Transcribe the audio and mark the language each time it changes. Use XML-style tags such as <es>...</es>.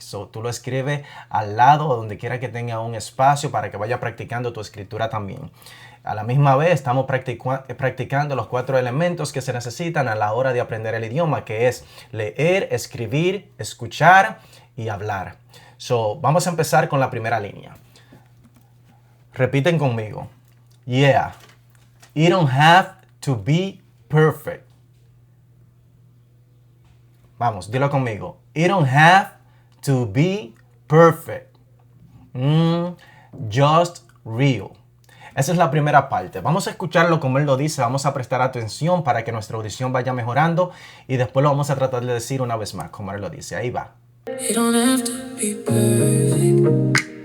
<es>So, tú lo escribes al lado o donde quiera que tenga un espacio para que vaya practicando tu escritura también. A la misma vez estamos practicando los 4 elementos que se necesitan a la hora de aprender el idioma, que es leer, escribir, escuchar y hablar. So, vamos a empezar con la primera línea. Repiten conmigo. Yeah.</es> <en>You don't have to be perfect.</en> <es>Vamos, dilo conmigo.</es> <en>You don't have to be perfect. Just real.</en> <es>Esa es la primera parte. Vamos a escucharlo como él lo dice. Vamos a prestar atención para que nuestra audición vaya mejorando. Y después lo vamos a tratar de decir una vez más, como él lo dice. Ahí va.</es> <en>You don't have to be perfect.</en>